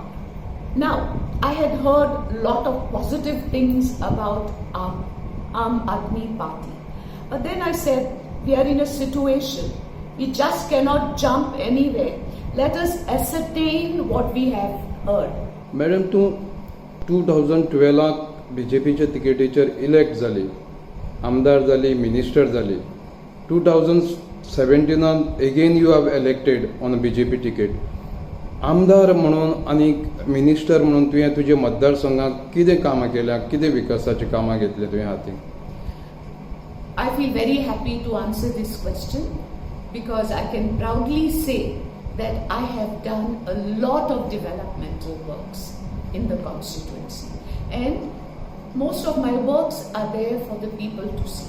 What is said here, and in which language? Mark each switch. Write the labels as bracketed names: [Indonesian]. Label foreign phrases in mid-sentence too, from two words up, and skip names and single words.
[English] Now, I had heard a lot of positive things about Aam Aadmi Party. But then I said, we are in a situation, we just cannot jump anywhere. Let us ascertain what we have heard. [Konkani] मॅडम, तूं 2012 BJPच्या तिकेटीचेर इलेक्ट जाली, आमदार जाली, मिनिस्टर जाली. [English] 2017 again you have elected on a BJP ticket. [Konkani] आमदार म्हणून आणि मिनिस्टर म्हणून तुवें तुजे मतदारसंघात कितें कामां केल्या, कितें विकासाची कामां घेतली तुवें हातीन? [English] I feel very happy to answer this question because I can proudly say that I have done a lot of developmental works in the constituency, and most of my works are there for the people to see.